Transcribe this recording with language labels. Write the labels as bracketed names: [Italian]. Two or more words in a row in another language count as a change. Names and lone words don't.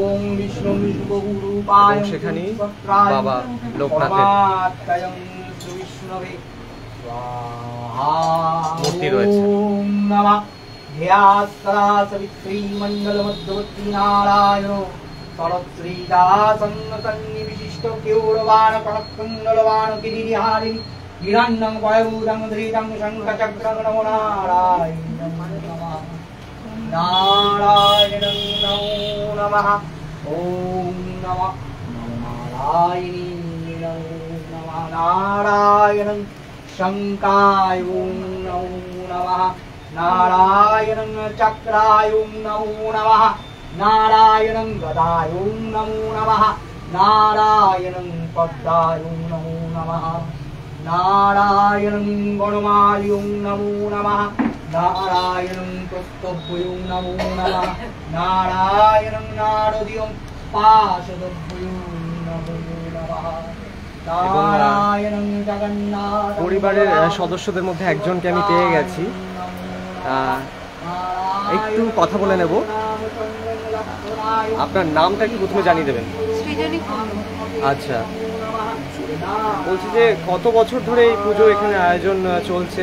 [Bangla] এবং সেখানেই বাবা লোকনাথের মূর্তি রয়েছে। [Sanskrit] সাবিত্রী মন্ডল মধ্যবর্তী নারায়ণ শরৎশ্রীদাসন্নতন্নি বিশিষ্ট কেউরবাণ কনককুণ্ডলবাণ গিরিহারিণী হিরণ্যং বায়ুদং ধৃতং শঙ্খচক্রং নমো নারায়ণং নমঃ নারায়ণং নমো নমঃ ওম নমঃ নারায়ণী নমঃ নারায়ণং শঙ্কায় ওম নমো নমঃ নারায়ণং চক্রায় ওম নমো নমঃ নারায়ণং গদায় ওম নমো নমঃ নারায়ণং পদ্মায় ওম নমো নমঃ নারায়ণং গণমায় ওম নমো নমঃ নারায়ণং প্রস্তভ্যয় ওম নমো নমঃ নারায়ণং নারদীয়ং পাশদভ্যয় ওম নমো নমঃ নারায়ণং জগন্নাথ। [Bangla] পরিবারের সদস্যদের মধ্যে একজনকে আমি পেয়ে গেছি, একটু কথা বলে নেব। আপনার নামটা কি প্রথমে জানিয়ে দেবেন? সৃজনী কুন্ডু। আচ্ছা, বলছি যে কত বছর ধরে এই পুজো এখানে আয়োজন চলছে?